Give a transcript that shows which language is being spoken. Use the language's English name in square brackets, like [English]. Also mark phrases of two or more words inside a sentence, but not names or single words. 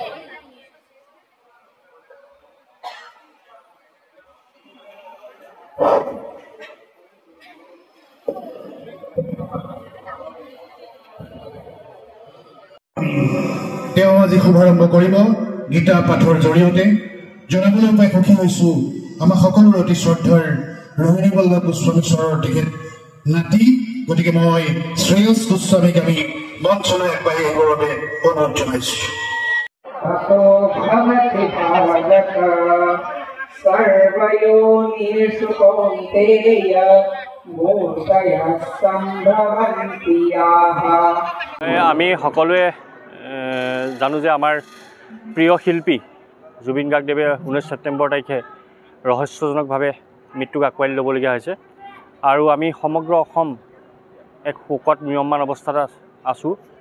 [Assamese] তেওঁ আজি শুভাৰম্ভ কৰিব গীতা পাঠৰ জৰিয়তে। জনাবলৈ পাই সুখী হৈছোঁ আমাৰ সকলোৰে অতি শ্ৰদ্ধাৰ ৰোহিণী বল্লভ গোস্বামী ছাৰৰ তেখেত নাতি। গতিকে মই শ্ৰেয়স গোস্বামীক আমি মঞ্চলৈ আগবাঢ়ি আহিবৰ বাবে অনুৰোধ জনাইছোঁ। [Sanskrit] सर्वयोनिषु कौन्तेय मूर्तयः सम्भवन्ति याः। [Assamese] আমি সকলোৱে জানো যে আমাৰ প্ৰিয় শিল্পী জুবিন গাৰ্গদেৱে 19 ছেপ্টেম্বৰ তাৰিখে ৰহস্যজনকভাৱে মৃত্যুক আঁকোৱালি ল'বলগীয়া হৈছে আৰু আমি সমগ্ৰ অসম এক শোকত ম্ৰিয়মান অৱস্থাত আছোঁ।